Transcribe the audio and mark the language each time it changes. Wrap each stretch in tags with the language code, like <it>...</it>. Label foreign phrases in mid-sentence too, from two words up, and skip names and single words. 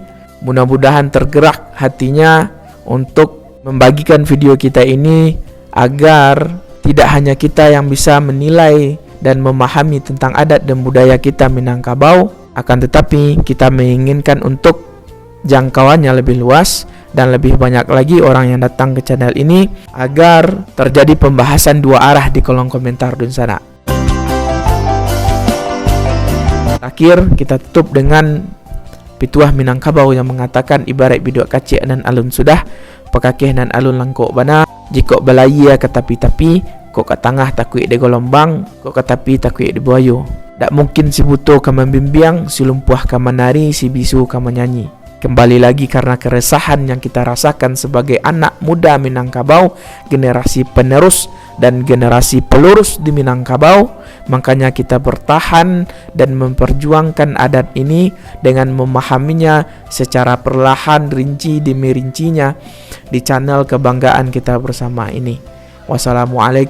<id>mudah-mudahan tergerak hatinya untuk membagikan video kita ini, agar tidak hanya kita yang bisa menilai dan memahami tentang adat dan budaya kita Minangkabau, akan tetapi kita menginginkan untuk jangkauannya lebih luas dan lebih banyak lagi orang yang datang ke channel ini, agar terjadi pembahasan dua arah di kolom komentar di sana. Terakhir kita tutup dengan pituah Minangkabau yang mengatakan</id> <min>ibarat bidok kacik nan alun sudah, pekakeh nan alun langkok bana, jika balaya ke tapi-tapi, kok ke tengah takut di gelombang, kok ke tapi takut di buayu. Tak mungkin si buto ka membimbing, si lumpuh ka menari, si bisu ka menyanyi.</min> <id>Kembali lagi karena keresahan yang kita rasakan sebagai anak muda Minangkabau, generasi penerus dan generasi pelurus di Minangkabau, makanya kita bertahan dan memperjuangkan adat ini dengan memahaminya secara perlahan, rinci demi rincinya di channel kebanggaan kita bersama ini.</id>